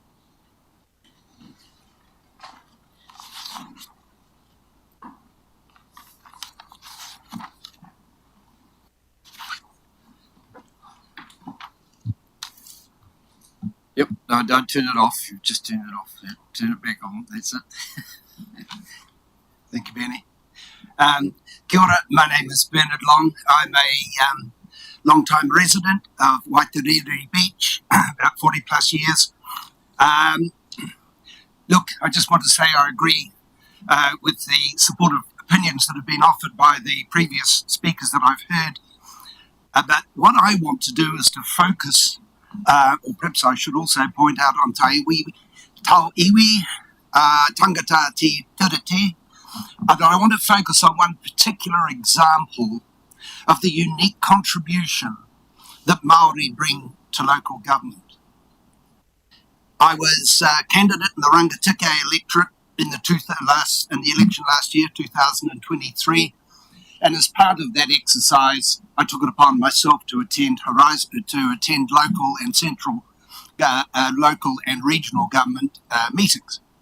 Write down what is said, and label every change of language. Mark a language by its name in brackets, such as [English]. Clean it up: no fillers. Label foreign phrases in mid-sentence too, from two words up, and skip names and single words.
[English] Yep, no, don't turn it off. You just turn it off. Yep, turn it back on. That's it. Thank you, Benny. [Māori] Kia ora, [English] my name is Bernard Long. I'm a long-time resident of Waitariri Beach, about 40 plus years. Look, I just want to say I agree with the supportive opinions that have been offered by the previous speakers that I've heard. But what I want to do is to focus, or perhaps I should also point out on [Māori] tau iwi, tangata te tiriti, [English] but I want to focus on one particular example of the unique contribution that Māori bring to local government. I was a candidate in the Rangitikei electorate in the election last year, 2023, and as part of that exercise, I took it upon myself to attend local and central, local and regional government meetings.